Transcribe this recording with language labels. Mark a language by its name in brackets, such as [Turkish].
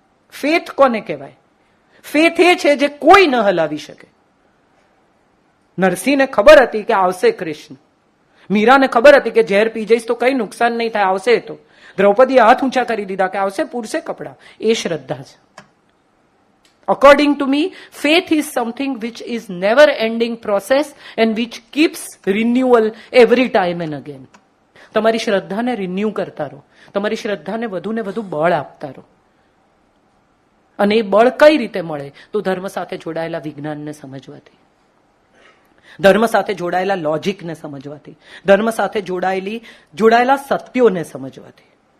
[Gujarati] Faith કોને કહેવાય? Faith એ છે જે કોઈ ન હલાવી શકે. નરસિંહને ખબર હતી કે આવશે કૃષ્ણ. મીરાને ખબર હતી કે ઝેર પી જઈશ તો કઈ નુકસાન નહીં થાય, આવશે. તો દ્રૌપદીએ હાથ ઊંચા કરી દીધા કે આવશે, પૂરશે કપડા. એ શ્રદ્ધા છે. [English] According to me, faith is something which is never ending process and which keeps renewal every time and again. [Gujarati] તમારી શ્રદ્ધાને રિન્યુ કરતા રહો, તમારી શ્રદ્ધાને વધુ ને વધુ બળ આપતા રહો. અને એ બળ કઈ રીતે મળે? તો ધર્મ સાથે જોડાયેલા વિજ્ઞાનને સમજવાથી, ધર્મ સાથે જોડાયેલા લોજિકને સમજવાથી, ધર્મ સાથે જોડાયેલા સત્યોને સમજવાથી.